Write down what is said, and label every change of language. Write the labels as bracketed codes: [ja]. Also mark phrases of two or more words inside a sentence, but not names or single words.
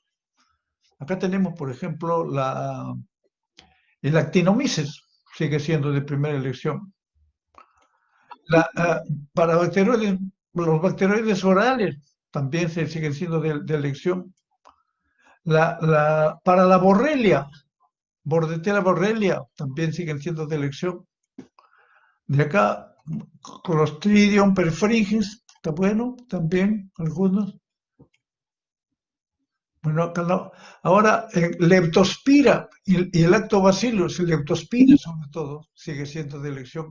[es] Acá tenemos, por ejemplo, el actinomyces, sigue siendo de primera elección. Para los bacteroides orales también siguen siendo de elección. Para la borrelia, Bordetella borrelia, también siguen siendo de elección. De acá, Clostridium perfringens, está bueno, también algunos. Bueno, acá no. Ahora, Leptospira y el Lactobacillus, Leptospira sobre todo, sigue siendo de elección.